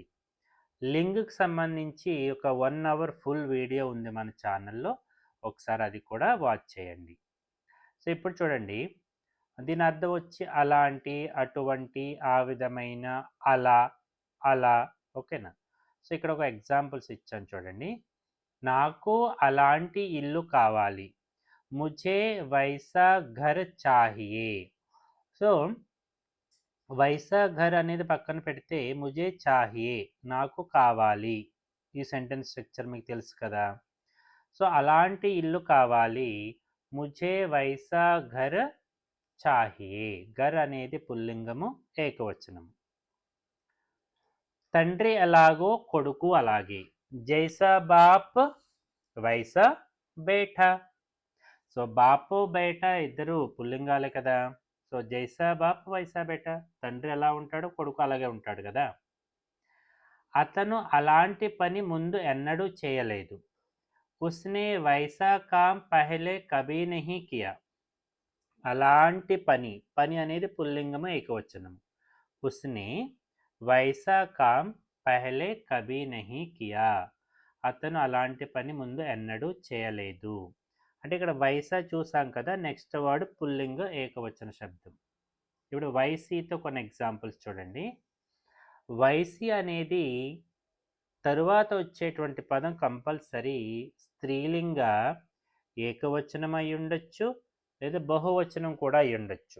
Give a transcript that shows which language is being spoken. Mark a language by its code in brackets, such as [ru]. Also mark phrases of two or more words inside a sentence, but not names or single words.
[te] లింగ్కి సంబంధించి ఒక 1 [en] hour full video [te] ఉంది మన ఛానల్లో, ఒకసారి అది కూడా వాచ్ చేయండి. సో ఇప్పుడు చూడండి, దీని అర్థం వచ్చి అలాంటి, అటువంటి, ఆ విధమైన, అలా, అలా. ఓకేనా? సో ఇక్కడ ఒక ఎగ్జాంపుల్స్ ఇచ్చాను చూడండి. నాకు అలాంటి ఇల్లు కావాలి, [hi] मुझे वैसा घर चाहिए. [te] సో [hi] वैसा घर [te] అనేది పక్కన పెడితే [hi] मुझे चाहिए, [te] నాకు కావాలి. ఈ [en] sentence structure [te] మీకు తెలుసు కదా. సో అలాంటి ఇల్లు కావాలి, [hi] मुझे वैसा घर चाहिए. [te] ఘర్ అనేది పుల్లింగము, ఏకవచనము. తండ్రి ఎలాగో కొడుకు అలాగే, [hi] जैसा बाप वैसा बेटा. [te] సో [hi] बापू बेटा [te] ఇద్దరు పుల్లింగాలే కదా. [hi] సో जैसा बाप वैसा बेटा, [te] తండ్రి ఎలా ఉంటాడో కొడుకు అలాగే ఉంటాడు కదా. అతను అలాంటి పని ముందు ఎన్నడూ చేయలేదు, [hi] उसने वैसा काम पहले कभी नहीं किया. [te] అలాంటి పని, పని అనేది పుల్లింగము, ఏకవచనము. [hi] उसने वैसा काम पहले कभी नहीं किया, [te] అతను అలాంటి పని ముందు ఎన్నడూ చేయలేదు. అంటే ఇక్కడ వైసా చూసాం కదా, [en] next word [te] పుల్లింగ ఏకవచన శబ్దం. ఇప్పుడు వైసీతో కొన్ని ఎగ్జాంపుల్స్ చూడండి. వైసీ అనేది తరువాత వచ్చేటువంటి పదం కంపల్సరీ స్త్రీలింగ ఏకవచనం అయి ఉండొచ్చు లేదా బహువచనం కూడా అయి ఉండొచ్చు.